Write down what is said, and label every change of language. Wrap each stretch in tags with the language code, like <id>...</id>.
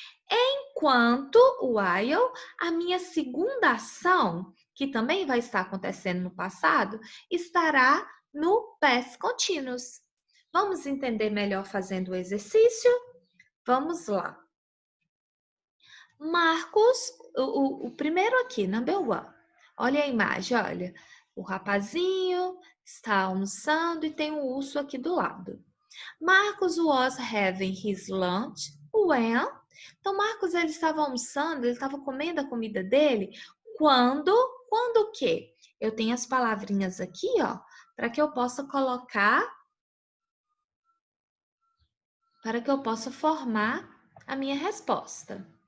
<pt>Enquanto while, a minha segunda ação, que também vai estar acontecendo no passado, estará no past continuous. Vamos entender melhor fazendo o exercício? Vamos lá. Marcos, o primeiro aqui, number one. Olha a imagem, olha. O rapazinho está almoçando e tem um urso aqui do lado.</pt> <en>Marcos was having his lunch when...</en> <pt>Então, Marcos, ele estava almoçando, ele estava comendo a comida dele. Quando o quê? Eu tenho as palavrinhas aqui, ó, para que eu possa colocar, para que eu possa formar a minha resposta.</pt>